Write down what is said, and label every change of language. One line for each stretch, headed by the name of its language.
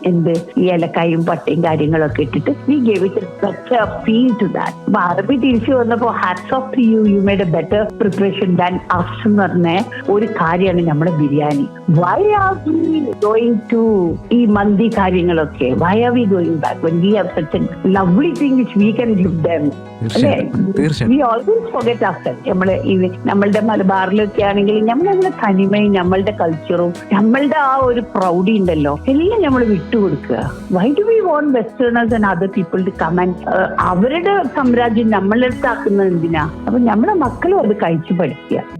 Malayalam: എന്ത് ഈ ഏലക്കായും പട്ടയും കാര്യങ്ങളൊക്കെ ഇട്ടിട്ട്
English: We gave it better feel to that.
Malayalam: അപ്പൊ അറബി തിരിച്ചു വന്നപ്പോ
English: hats off to you, you made a better preparation than us
Malayalam: എന്ന് പറഞ്ഞ ഒരു കാര്യമാണ് നമ്മുടെ biryani.
English: why are we going to
Malayalam: ഈ മന്തി കാര്യങ്ങളൊക്കെ?
English: Why are we going back when we have such a lovely thing which we can give them? We always forget ourselves.
Malayalam: നമ്മളുടെ മലബാറിലൊക്കെ ആണെങ്കിൽ നമ്മളുടെ തനിമയും നമ്മളുടെ കൾച്ചറും നമ്മളുടെ ആ ഒരു പ്രൗഡി ഉണ്ടല്ലോ, എല്ലാം നമ്മൾ വിട്ടുകൊടുക്കുക.
English: why do we want westerners and other people to come and
Malayalam: അവരുടെ സാമ്രാജ്യം നമ്മളുടെ അടുത്താക്കുന്നത് എന്തിനാ? അപ്പൊ നമ്മുടെ മക്കളും അത് കഴിച്ചു പഠിക്കുക.